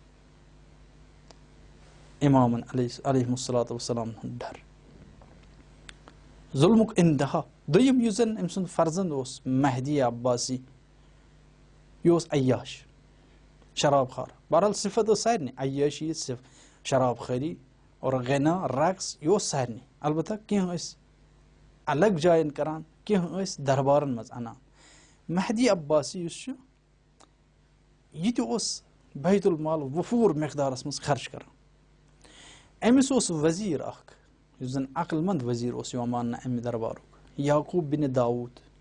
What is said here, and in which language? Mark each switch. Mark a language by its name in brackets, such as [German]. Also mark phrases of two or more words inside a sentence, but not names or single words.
[Kashmiri] امامن [Arabic] علیہ الصلوۃ والسلام [Kashmiri] ہُنٛد ڈر ظُلمُک انتہا دوٚیِم یُس زن أمۍ سُنٛد فرزند اوس مہدی عباسی یہِ اوس عیاش شراب خور بہرحال صفت ٲس سارنٕے عیاشی شراب خوری اور غنا رقص یہِ اوس سارنٕے البتہ کینٛہہ ٲسۍ الگ جاین کران کینٛہہ ٲسۍ دربارن منٛز انان مہدی عباسی یُس چھُ یہِ تہِ اوس بیت المال وفوٗر مقدارس منٛز خرچ کران أمِس اوس وزیٖر اکھ یُس زن عقل منٛد وزیٖر اوس یِوان ماننہٕ امہِ دربارُک یعقوٗب بِنِ داوٗد